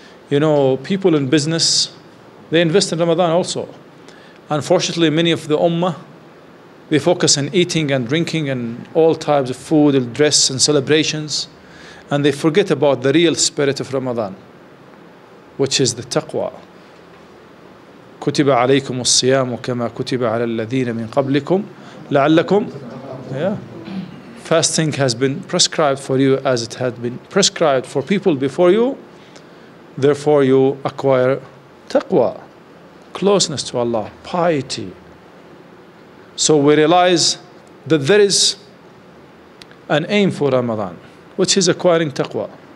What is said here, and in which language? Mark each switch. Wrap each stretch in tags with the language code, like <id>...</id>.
<en>You know, people in business, they invest in Ramadan also. Unfortunately, many of the Ummah, they focus on eating and drinking and all types of food and dress and celebrations, and they forget about the real spirit of Ramadan, which is the taqwa.</en> <ar>كتب عليكم الصيام كما كتب على الذين من قبلكم لعلكم.</ar> <en>Fasting has been prescribed for you as it had been prescribed for people before you. Therefore you acquire taqwa, closeness to Allah, piety. So we realize that there is an aim for Ramadan, which is acquiring taqwa.</en>